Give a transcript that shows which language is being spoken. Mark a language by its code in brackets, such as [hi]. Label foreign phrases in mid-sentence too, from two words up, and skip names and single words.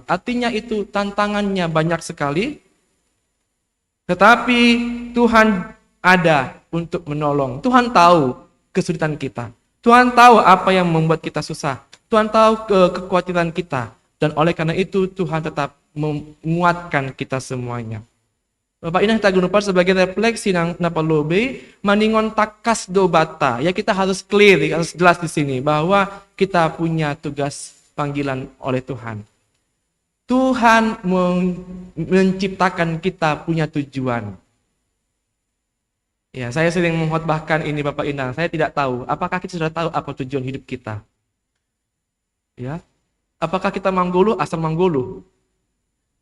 [id] Artinya itu tantangannya banyak sekali. Tetapi Tuhan ada untuk menolong. Tuhan tahu kesulitan kita. Tuhan tahu apa yang membuat kita susah. Tuhan tahu kekhawatiran kita. Dan oleh karena itu Tuhan tetap menguatkan kita semuanya. Bapak ini kita gunakan sebagai refleksi [bts] nang napalobe maningon takas dobata. [id] Ya, kita harus clear, harus jelas di sini bahwa kita punya tugas panggilan oleh Tuhan. Tuhan menciptakan kita punya tujuan. Ya, saya sering mengkhotbahkan ini Bapak Inang. Saya tidak tahu, apakah kita sudah tahu apa tujuan hidup kita? Ya, apakah kita manggulu asal manggulu?